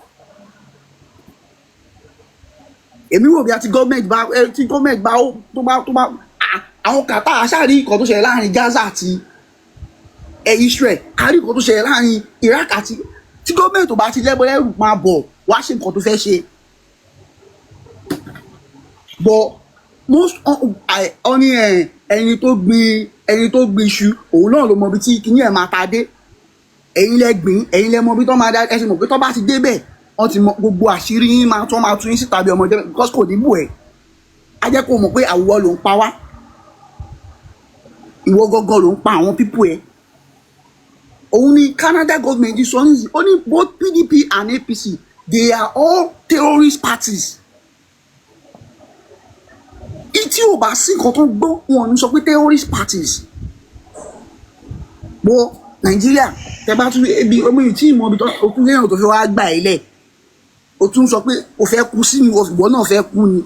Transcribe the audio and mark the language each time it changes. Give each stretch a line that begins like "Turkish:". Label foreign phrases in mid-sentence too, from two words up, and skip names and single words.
Yoruba: èmi wò bí a ti gọ́ọ̀mẹ̀ntì bá tó bá àwọn kàtà aṣáàrí ìkọ̀ tó ṣẹlẹ̀ láàrin Gaza àti Israel àrí ìkọ̀ tó ṣẹlẹ̀ láàrin Iraq àti tí gọ́ọ̀mẹ̀ntì ò bá ti lẹ́bọ lẹ́rù máa bọ̀ wá ṣe nǹkan tó fẹ́ ṣe.
English: but most
Yoruba: ọ̀ní ẹni tó gbin iṣu òun náà ló mọ ibi tí kinní ẹ̀ máa ta dé ẹ̀yin lẹ gbìn ẹ̀yin lẹ mọ ibi tó máa dá ẹ ṣe mọ̀ pé tó bá ti débẹ̀ wọ́n ti mọ gbogbo àṣírí yín máa tún yín síta bí ọmọdé because kò ní bù ẹ̀ á jẹ́ kó mọ̀ pé àwùwọ́ ló ń pa wá ìwọ gọ́gọ́ ló ń pa àwọn pípù ẹ̀ òun ni Canada government sọ ní ó ní
English: both PDP and APC they are all terrorist parties.
Yoruba: Tí ò bá sí nǹkan tó gbọ́ wọn ní sọ pé
English: terrorist parties
Yoruba: bọ́ Nàìjíríà tẹ bá tún ebi ọmọ yìí tí ìmọ̀ ibi tó tún léèyàn tó fẹ́ wá gbà ẹ́ lẹ̀ o tún sọ pé o fẹ́ kú sí ni ìwọ náà fẹ́ kú ni.